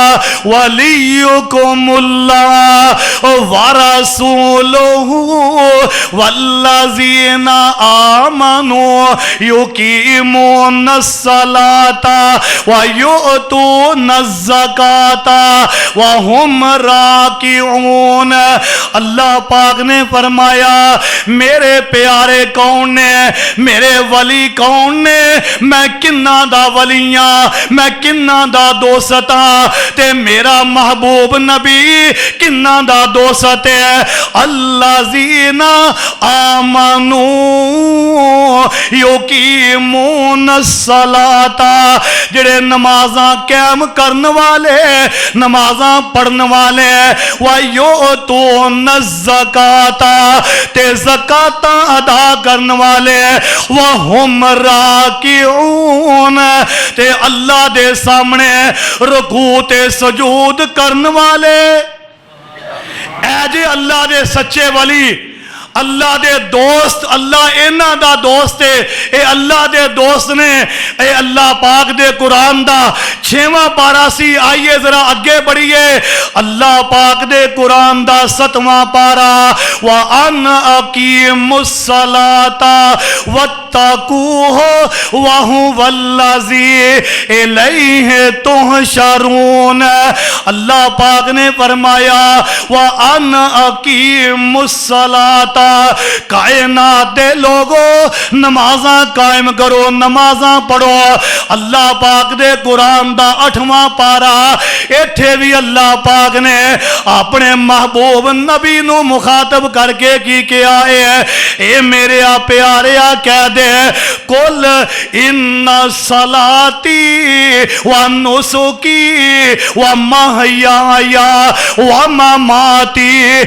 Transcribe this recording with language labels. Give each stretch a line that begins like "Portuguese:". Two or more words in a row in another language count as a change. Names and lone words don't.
Arabic: ولیکم اللہ ورسولہ والذین آمنوا یقیمون الصلاة ویؤتون الزکاة وہم
Punjabi: راکعون اللہ پاک نے فرمایا میرے پیارے کون نے میرے ولی کون نے میں کنہ دا ولیاں میں کنہ دا دوستا تے میرا محبوب نبی کنہ دا دوست ہے
Arabic: الذین آمنوا یقیمون الصلاة
Punjabi: جڑے نمازاں قائم کرن والے نمازاں پڑھن والے
Arabic: وَيُؤْتُونَ الزَّكَاةَ
Punjabi: تے زکاة ادا کرن والے
Arabic: وَهُمْ رَاكِعُونَ
Punjabi: تے اللہ دے سامنے رکوع تے سجود کرن والے اے جے اللہ دے سچے ولی اللہ دے دوست اللہ اینا دا دوست ہے اے اللہ دے دوست نے اے اللہ پاک دے قرآن دا 6واں پارہ سی آئیے ذرا اگے بڑھئے اللہ پاک دے قرآن دا 7واں پارہ
Arabic: وَأَنْ أَقِيمُوا الصَّلَاةَ وَاتَّقُوهُ وَهُوَ الَّذِي إِلَيْهِ تُحْشَرُونَ
Punjabi: اللہ پاک نے فرمایا
Arabic: وَأَنْ أَقِيمُوا الصَّلَاةَ
Punjabi: کائنات دے لوگو نمازاں قائم کرو نمازاں پڑھو اللہ پاک دے قرآن دا 8واں پارہ ایتھے بھی اللہ پاک نے اپنے محبوب نبی نو مخاطب کر کے کی کیا ہے اے میرے پیاریا کہہ دے
Arabic: قل ان صلاتی و نسکی و محیایا و مماتی